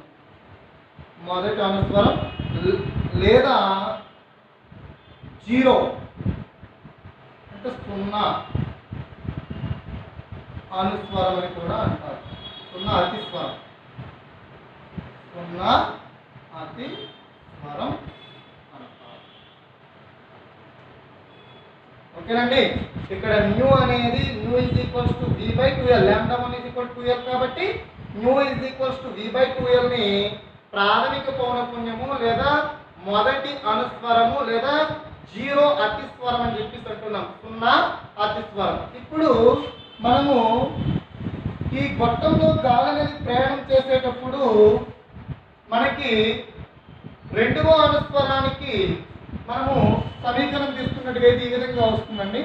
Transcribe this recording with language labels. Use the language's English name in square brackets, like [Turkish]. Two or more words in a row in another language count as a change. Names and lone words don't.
[Telugu] మొదటి అనుస్వరం లేదా 0 అంటే 0 అనుస్వరం అని కూడా అంటారు. 0 అతిస్వరం అంటారు. ఓకేనండి. ఇక్కడ న్యూ అనేది ν = V/2L, λ1 = 2L కాబట్టి ν = V/2L ని ప్రాథమిక పౌనఃపున్యము లేదా మొదటి అనుస్వరము లేదా జీరో అతిస్వరం అని చెప్పేసి అంటున్నాం, 0 అతిస్వరం. ఇప్పుడు మనము ఈ గొట్టంలో గాలి అనేది ప్రయాణం చేసేటప్పుడు మనకి రెండవ అనుస్వరానికి మనము సమీకరణం తీసుకున్నట్టుగా అయితే ఈ విధంగా వస్తుందండి.